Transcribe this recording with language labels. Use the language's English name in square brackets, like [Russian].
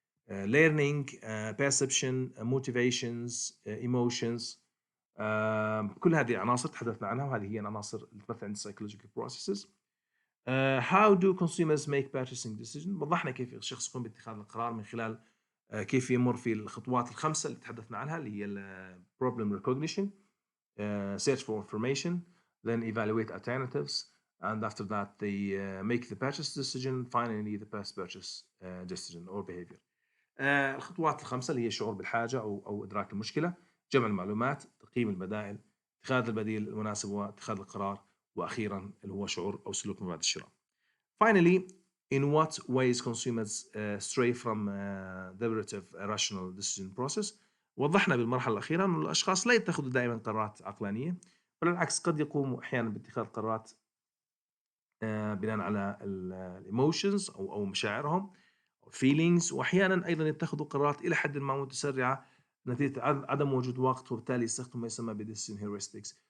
[English] learning, perception, motivations, emotions. [Arabic] كل هذه عناصر تحدثنا عنها، وهذه هي العناصر اللي تمثل عند psychological processes. [English] How do consumers make purchasing decision؟ [Arabic] وضحنا كيف الشخص يقوم باتخاذ القرار من خلال كيف يمر في الخطوات الخمسة اللي تحدثنا عنها، اللي هي [English] problem recognition, search for information, then evaluate alternatives, and after that they make the purchase decision, finally the best purchase decision or behavior. [Arabic] الخطوات الخمسة اللي هي الشعور بالحاجة أو إدراك المشكلة، جمع المعلومات، تقييم البدائل، اتخاذ البديل المناسب واتخاذ القرار، وأخيرا اللي هو شعور أو سلوك ما بعد الشراء. [English] Finally, in what ways consumers stray from deliberative rational decision process؟ [Arabic] وضحنا بالمرحلة الأخيرة أن الأشخاص لا يتخذوا دائما قرارات عقلانية، بل بالعكس قد يقوموا أحيانا باتخاذ قرارات بناء على الايموشنز أو مشاعرهم feelings، وأحيانا أيضا يتخذوا قرارات إلى حد ما متسرعة نتيجة عدم وجود وقت، وبالتالي يستخدموا ما يسمى ب decision heuristics.